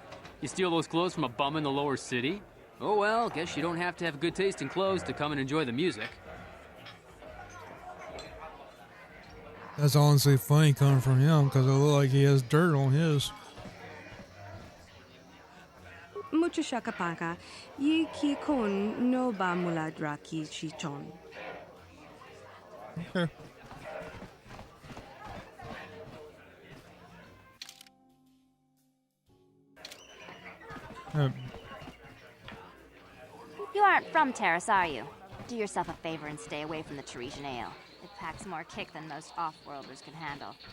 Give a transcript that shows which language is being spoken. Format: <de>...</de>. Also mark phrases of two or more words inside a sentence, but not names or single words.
<en>You steal those clothes from a bum in the lower city? Oh well, guess you don't have to have good taste in clothes to come and enjoy the music. That's honestly funny coming from him because it looks like he has dirt on his. Mucho shakapaka, yi ki kon no ba muladra ki chichon. Okay. You aren't from Terrace, are you? Do yourself a favor and stay away from the Teresian ale. It packs more kick than most off-worlders can handle.</en>